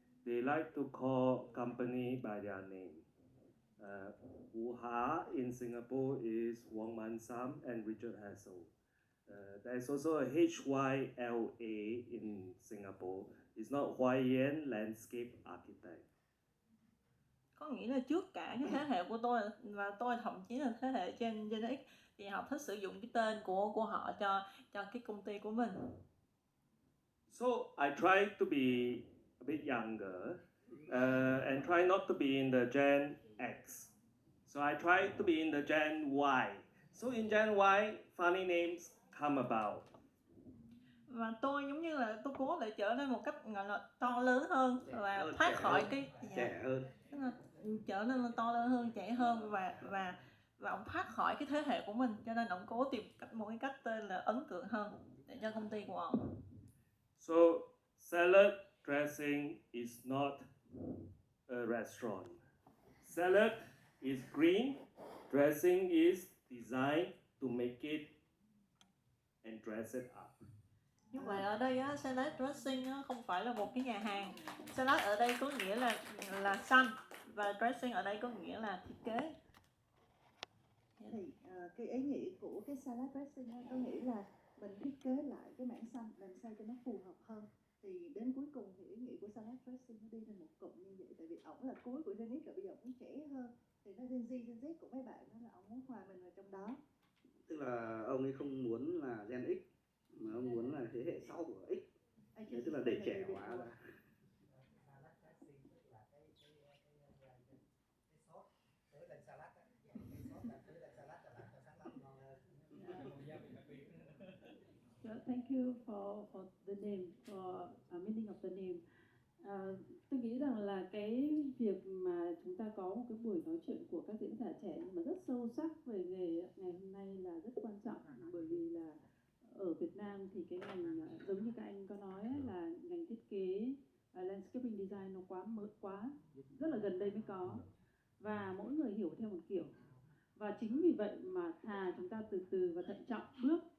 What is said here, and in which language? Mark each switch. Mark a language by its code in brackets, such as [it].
[en] They like to call company by their name. Hảo in Singapore is Wong Man Sam and Richard Hassel. There's also a HYLA in Singapore. It's not H阜Landscape Architect. [vi] Có nghĩa là trước cả cái thế hệ của tôi và tôi thậm chí là thế hệ Gen X thì họ thích sử dụng cái tên của họ cho cái công ty của mình. [en] So I try to be a bit younger and try not to be in the Gen X. So I try to be in the Gen Y. So in Gen Y, funny names come about. [vi] Và tôi giống như là tôi cố để trở nên một cách gọi là to lớn hơn và thoát khỏi cái trẻ hơn, tức là trở nên là to lớn hơn, trẻ hơn và ông thoát khỏi cái thế hệ của mình, cho nên ông cố tìm một cái cách tên là ấn tượng hơn để cho công ty của ông. [en] So salad dressing is not a restaurant. Salad is green, dressing is designed to make it and dress it up. [vi] Như vậy ở đây á, salad dressing á, không phải là một cái nhà hàng. Salad ở đây có nghĩa là xanh và dressing ở đây có nghĩa là thiết kế. Thì cái ý nghĩa của cái salad dressing đó, có nghĩa là mình thiết kế lại cái mảng xanh làm sao cho nó phù hợp hơn. Thì đến cuối cùng thì ý nghĩa của salad dressing nó đi thành một cụm như vậy. Tại vì ổng là cuối của Gen X rồi, bây giờ ổng trẻ hơn. Thì nó Gen Z của mấy bạn đó là ổng muốn hòa mình vào trong đó. Tức là ông ấy không muốn là Gen X mà ông muốn là thế hệ sau của X. Thế tức là để trẻ hóa ra. [en] Thank you for the name, for meaning of the name. [vi] Tôi nghĩ rằng là cái việc mà chúng ta có một cái buổi nói chuyện của các diễn giả trẻ nhưng mà rất sâu sắc về nghề ngày hôm nay là rất quan trọng, bởi vì là ở Việt Nam thì cái ngành giống như các anh có nói là ngành thiết kế landscaping design nó quá rất là gần đây mới có, và mỗi người hiểu theo một kiểu, và chính vì vậy mà thà chúng ta từ từ và thận trọng bước